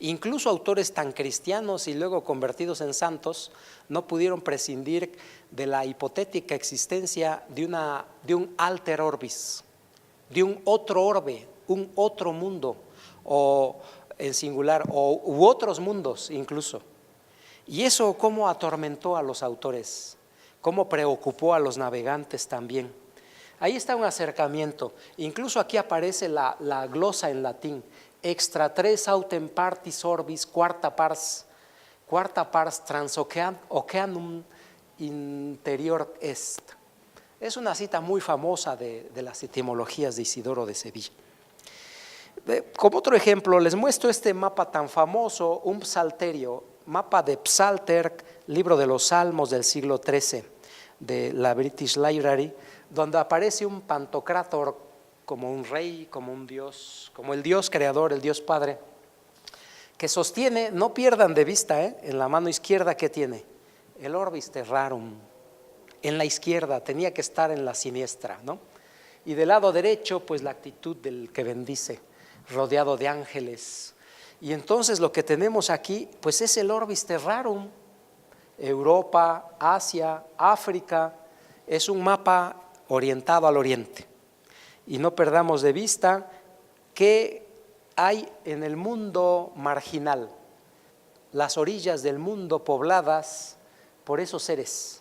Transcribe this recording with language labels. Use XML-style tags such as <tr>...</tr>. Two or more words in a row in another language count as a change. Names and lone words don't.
<es>Incluso autores tan cristianos y luego convertidos en santos no pudieron prescindir de la hipotética existencia de un</es> <la>alter orbis,</la> <es>de un otro orbe, un otro mundo, o en singular, u otros mundos incluso. Y eso cómo atormentó a los autores, cómo preocupó a los navegantes también. Ahí está un acercamiento. Incluso aquí aparece la glosa en latín:</es> <la>extra tres autem partis orbis quarta pars transoceanum interior est.</la> <es>Es una cita muy famosa de las etimologías de Isidoro de Sevilla. Como otro ejemplo, les muestro este mapa tan famoso, un psalterio, mapa de Psalter, libro de los Salmos del siglo XIII de la British Library, donde aparece un Pantocrátor como un rey, como un dios, como el Dios creador, el Dios Padre, que sostiene, no pierdan de vista, en la mano izquierda, ¿qué tiene?</es> <la>El orbis terrarum.</la> <es>En la izquierda, tenía que estar en la siniestra, ¿no? Y del lado derecho, pues la actitud del que bendice, rodeado de ángeles. Y entonces lo que tenemos aquí, pues es el</es> <la>orbis terrarum.</la> <es>Europa, Asia, África, es un mapa orientado al oriente. Y no perdamos de vista que hay en el mundo marginal, las orillas del mundo pobladas por esos seres.</es>